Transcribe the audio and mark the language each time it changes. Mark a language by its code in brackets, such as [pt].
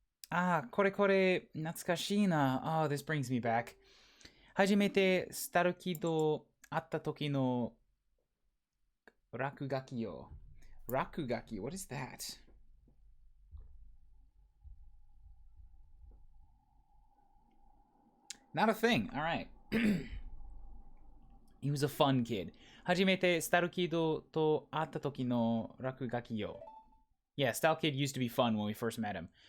[ja] Ah, kore, 懐かしいな. [en] Oh, this brings me back. [ja] 初めてスタルキッド会った時の落書きよ。 [en] 落書き, what is that? Not a thing. All right. He was a fun kid. [ja] 初めてスタルキッドと会った時の落書きよ. [en] Yeah, Style Kid used to be fun when we first met him.